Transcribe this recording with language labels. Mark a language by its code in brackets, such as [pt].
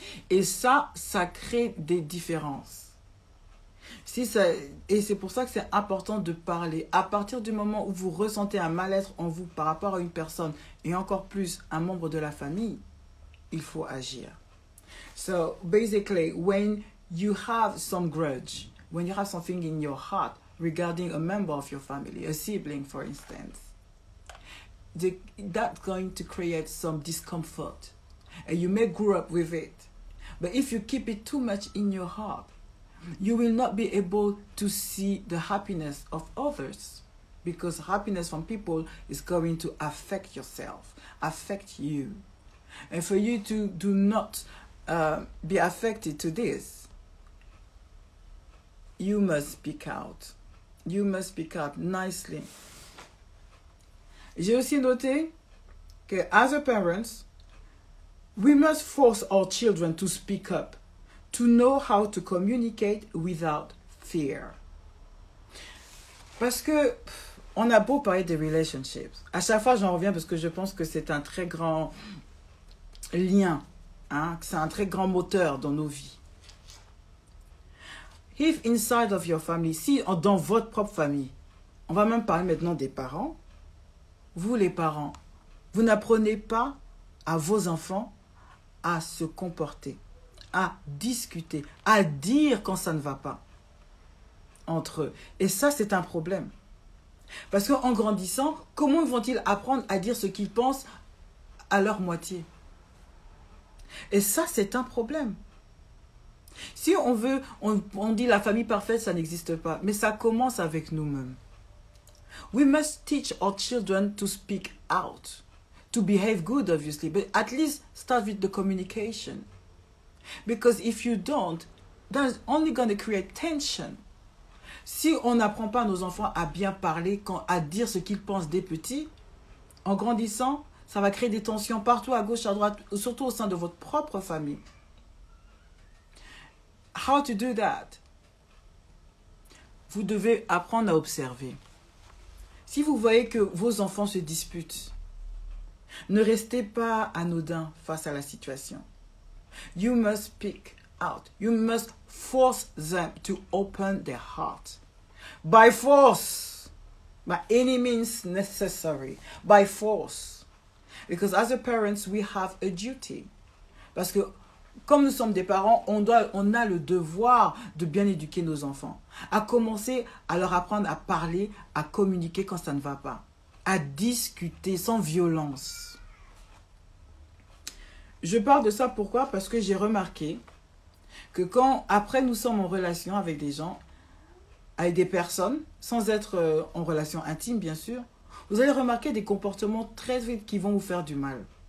[fr] Et ça crée des différences. Et c'est pour ça que c'est important de parler. À partir du moment où vous ressentez un mal-être en vous par rapport à une personne et encore plus un membre de la famille, il faut agir. [en] So basically, when you have some grudge, when you have something in your heart regarding a member of your family, a sibling for instance, that's going to create some discomfort. And you may grow up with it. But if you keep it too much in your heart, you will not be able to see the happiness of others, because happiness from people is going to affect yourself, affect you. And for you to do not be affected to this, you must speak out. You must speak out nicely. [fr] J'ai aussi noté que [en] as a parents, we must force our children to speak up, to know how to communicate without fear. [fr] Parce que on a beau parler des [en] relationships, [fr] à chaque fois j'en reviens parce que je pense que c'est un très grand lien, hein, c'est un très grand moteur dans nos vies. [en] If inside of your family, [fr] si dans votre propre famille, on va même parler maintenant des parents, vous les parents, vous n'apprenez pas à vos enfants à se comporter, à discuter, à dire quand ça ne va pas entre eux. Et ça, c'est un problème. Parce qu'en grandissant, comment vont-ils apprendre à dire ce qu'ils pensent à leur moitié? Et ça, c'est un problème. Si on dit la famille parfaite, ça n'existe pas. Mais ça commence avec nous-mêmes. [en] We must teach our children to speak out. To behave good, obviously. But at least start with the communication. Because if you don't, that's only going to create tension. [fr] Si on n'apprend pas à nos enfants à bien parler, à dire ce qu'ils pensent des petits, en grandissant, ça va créer des tensions partout, à gauche, à droite, surtout au sein de votre propre famille. [en] How to do that? [fr] Vous devez apprendre à observer. Si vous voyez que vos enfants se disputent, ne restez pas anodin face à la situation. [en] You must speak out. You must force them to open their heart. By force. By any means necessary. By force. Because as a parents, we have a duty. [fr] Parce que comme nous sommes des parents, on a le devoir de bien éduquer nos enfants. À commencer à leur apprendre à parler, à communiquer quand ça ne va pas. À discuter sans violence. Je parle de ça pourquoi? Parce que j'ai remarqué que après nous sommes en relation avec des gens, avec des personnes, sans être en relation intime bien sûr, vous allez remarquer des comportements très vite qui vont vous faire du mal.